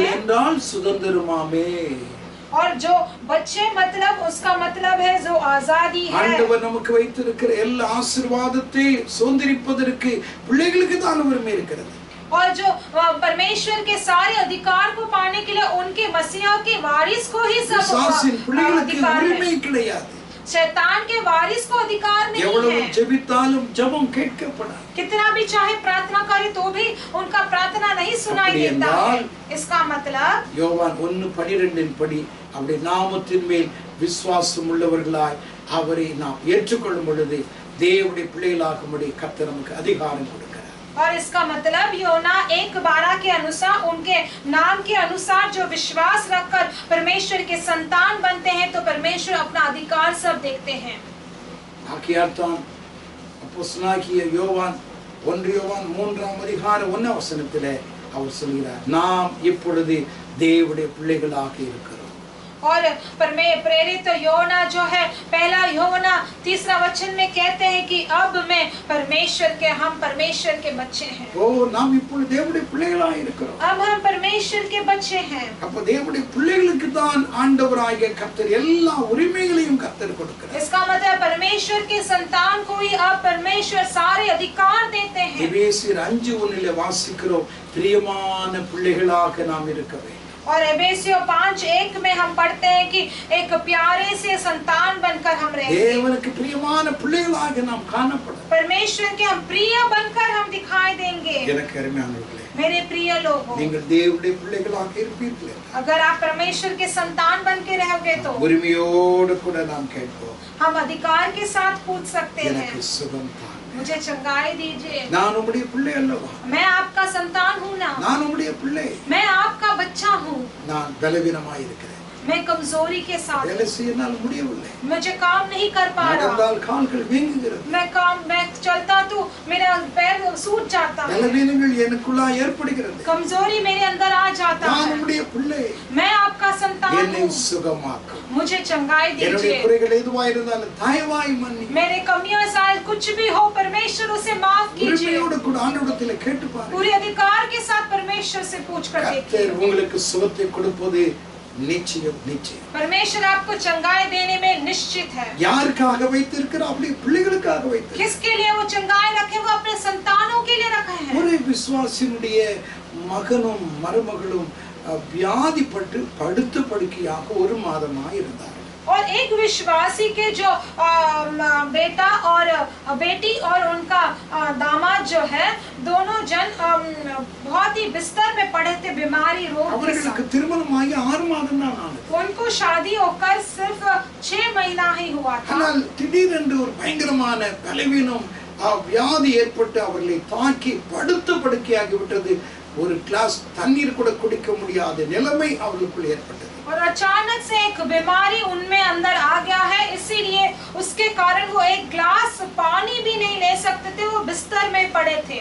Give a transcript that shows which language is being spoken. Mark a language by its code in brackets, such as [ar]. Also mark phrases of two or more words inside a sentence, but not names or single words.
[hi] हैं। [ta] என்றால் சுதந்திரமாமே। [hi] और जो बच्चे मतलब उसका मतलब है जो आजादी है। [ta] ஆண்டவர் நமக்கு வைத்திருக்கிற எல்லா ஆசீர்வாதத்தை சுதந்திரிப்பதற்கு பிள்ளைகளுக்கு தான் உரிமை இருக்கிறது। [hi] और जो परमेश्वर के सारे अधिकार को पाने के लिए उनके मसीहा के वारिस को ही सब [ta] பிசாசின் பிள்ளைகளுக்கு [hi] अधिकार [ta] உரிமை [hi] है। [ta] கிடையாது। [hi] शैतान के वारिस को अधिकार नहीं [ta] எவ்வளவு [hi] है। [ta] ஜெபித்தாலும் ஜெபம் கேட்கப்படாது. [hi] कितना भी चाहे प्रार्थना करे तो भी उनका प्रार्थना नहीं सुनाई [ta] அப்படி [hi] देता है। [ta] என்றால் [hi] इसका मतलब [ta] யோவான் 1:12 படி அவருடைய நாமத்தின் மேல் விசுவாசம் உள்ளவர்களாய் அவரை நாம் ஏற்றுக்கொள்ளும் பொழுது தேவனுடைய பிள்ளைகளாகும்படி கர்த்தர் நமக்கு அதிகாரம் கொடுக்கிறார். [hi] और इसका मतलब योना 1:12 के अनुसार उनके नाम के अनुसार जो विश्वास रखकर परमेश्वर के संतान बनते हैं तो परमेश्वर अपना अधिकार सब देखते हैं। [ta] ஆகியால்தான் அப்போஸ்தலனாகிய யோவான் 1 யோவான் 3:1 அவர் சொல்கிறார், நாம் இப்பொழுது தேவனுடைய பிள்ளைகளாக இருக்கிறோம். [hi] और प्रेरित योना जो है पहला योना 3 वचन में कहते हैं कि अब मैं हम परमेश्वर के बच्चे हैं। [ta] ஓ நாம் இப்பொழுது தேவனுடைய பிள்ளைகளாக இருக்கிறோம். [hi] अब हम परमेश्वर के बच्चे हैं। [ta] அப்ப தேவனுடைய பிள்ளைகளுக்கு தான் ஆண்டவராகிய கர்த்தர் எல்லா உரிமைகளையும் கர்த்தர் கொடுக்கிறார். [hi] इसका मतलब परमेश्वर के संतान को ही अब परमेश्वर सारे अधिकार देते हैं। [ta] எபேசியர் 5:1 வாசிக்கிறோம், பிரியமான பிள்ளைகளாக நாம் இருக்க வேண்டும். [hi] और एबेसियों 5:1 में हम पढ़ते हैं कि एक प्यारे से संतान बनकर हम रहें। [ta] தேவனுக்கு பிரியமான பிள்ளைகளாக நாம் காணப்பட [hi] परमेश्वर के हम प्रिय बनकर हम दिखाई देंगे। [ta] எனக்கு அருமையானவர்களே, [hi] मेरे प्रिय लोगों, [ta] நீங்கள் தேவனுடைய பிள்ளைகளாக இருப்பீர்கள். [hi] अगर आप परमेश्वर के संतान बन के रहोगे तो [ta] உரிமையோடு கூட நாம் கேட்போம், [hi] हम अधिकार के साथ पूछ सकते हैं, [ta] எனக்கு சுகம் தாங்க, [hi] मुझे चंगाई दीजिए। [ta] நான் உம்முடைய பிள்ளை அல்லவா, [hi] मैं आपका संतान हूँ ना, [ta] நான் உம்முடைய பிள்ளை, [hi] मैं आपका बच्चा हूँ, [ta] நான் பலவீனமாய் இருக்கிறேன், [hi] मैं कमजोरी के साथ [ta] வேலை செய்ய என்னால் முடியவில்லை, [hi] मुझे काम नहीं कर पा रहा, [ta] நடந்தால் கால்கள் வீங்குகிறது, [hi] मैं चलता तो मेरा पैर सूज जाता है, [ta] பலவீனங்கள் எனக்குள்ளாய் ஏற்படுகிறது, [hi] कमजोरी मेरे अंदर आ जाता [ta] நான் [hi] है। [ta] உம்முடைய பிள்ளை, [hi] मैं आपका संतान [ta] என்னை [hi] हूँ, [ta] சுகமாக்கும், [hi] मुझे चंगाई [ta] என்னுடைய [hi] दीजिए। [ta] குறைகள் எதுவாய் இருந்தாலும் தயவாய் மன்னி. [hi] मेरे कमियां शायद कुछ भी हो, परमेश्वर उसे माफ कीजिए। [ta] உரிமையோடு கூட ஆண்டவரிடத்தில் கேட்டு பாருங்க. [hi] पूरे अधिकार के साथ परमेश्वर से पूछ कर देखिए। [ta] கர்த்தர் உங்களுக்கு சுகத்தை கொடுப்பது நிச்சயம் நிச்சயம். [hi] परमेश्वर आपको चंगाई देने में निश्चित है। [ta] யாருக்காக வைத்திருக்கிறார்? அப்படி பிள்ளைகளுக்காக வைத்திருக்கிறார். [hi] किसके लिए वो चंगाई रखे? वो अपने संतानों के लिए रखा है। [ta] ஒரு விசுவாசியினுடைய மகனும் மருமகளும் வியாதிப்பட்டு படுத்த படுக்கையாக 1 மாதமாக இருந்தார். [hi] और एक विश्वासी के जो बेटा और बेटी और उनका दामाद जो है, दोनों जन बहुत ही बिस्तर में पड़े थे, बीमारी रोग के [ta] அவர்களுக்கு [hi] साथ। [ta] திருமணமாகி 6 மாதம் தான் ஆனது. [hi] उनको शादी होकर सिर्फ 6 महीना ही हुआ था। [ta] ஆனால் திடீரென்று ஒரு பயங்கரமான பலவீனம் வியாதி ஏற்பட்டு அவர்களை தாக்கி படுத்த படுக்கையாகி விட்டது. ஒரு கிளாஸ் தண்ணீர் கூட குடிக்க முடியாத நிலைமை அவர்களுக்குள் ஏற்பட்டது. [hi] और अचानक से एक बीमारी उनमें अंदर आ गया है, इसीलिए उसके कारण वो एक ग्लास पानी भी नहीं ले सकते थे, वो बिस्तर में पड़े थे।